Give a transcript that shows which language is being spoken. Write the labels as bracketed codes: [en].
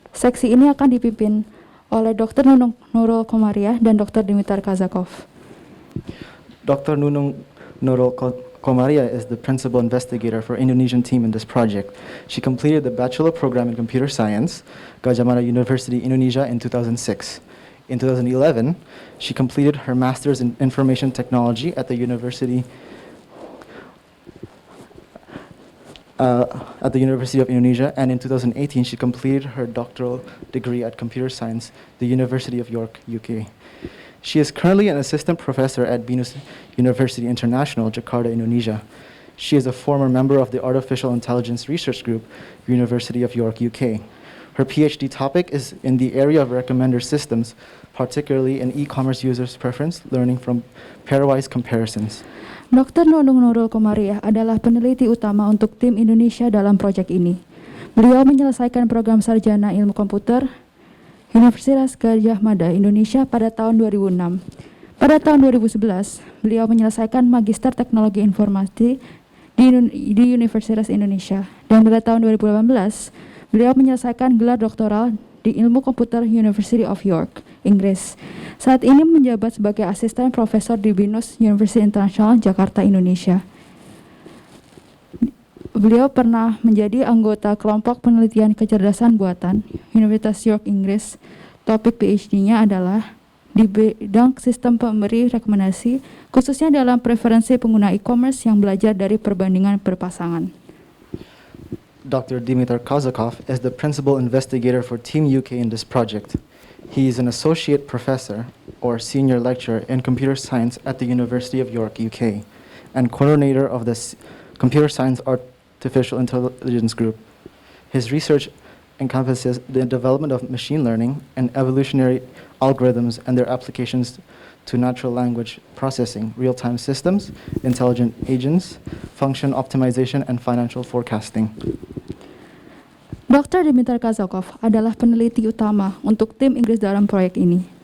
[id] Seksi ini akan dipimpin oleh Dr. Nunung Nurul Komaria dan Dr. Dimitar Kazakov. [en] Dr. Nunung Nurul Komaria is the principal investigator for Indonesian team in this project. She completed the bachelor program in computer science, Gajah Mada University, Indonesia in 2006. In 2011, she completed her master's in information technology at the University of Indonesia, and in 2018, she completed her doctoral degree at computer science, the University of York, UK. She is currently an assistant professor at Binus University International, Jakarta, Indonesia. She is a former member of the Artificial Intelligence Research Group, University of York, UK. Her PhD topic is in the area of recommender systems, particularly in e-commerce users' preference, learning from pairwise comparisons. [id] Dr. Nunung Nurul Komariah adalah peneliti utama untuk tim Indonesia dalam proyek ini. Beliau menyelesaikan program sarjana ilmu komputer Universitas Gadjah Mada Indonesia pada tahun 2006. Pada tahun 2011, beliau menyelesaikan Magister Teknologi Informasi di Universitas Indonesia. Dan pada tahun 2018, beliau menyelesaikan gelar doktoral di Ilmu Komputer University of York, Inggris. Saat ini menjabat sebagai asisten profesor di BINUS University International, Jakarta, Indonesia. Beliau pernah menjadi anggota kelompok penelitian kecerdasan buatan Universitas York, Inggris. Topik PhD-nya adalah di bidang sistem pemberi rekomendasi, khususnya dalam preferensi pengguna e-commerce yang belajar dari perbandingan berpasangan. [en] Dr. Dimitar Kazakov is the principal investigator for Team UK in this project. He is an associate professor or senior lecturer in computer science at the University of York, UK, and coordinator of the Computer Science Artificial Intelligence Group. His research encompasses the development of machine learning and evolutionary algorithms and their applications to natural language processing, real-time systems, intelligent agents, function optimization, and financial forecasting. [id] Dr. Dimitar Kazakov adalah peneliti utama untuk tim Inggris dalam proyek ini.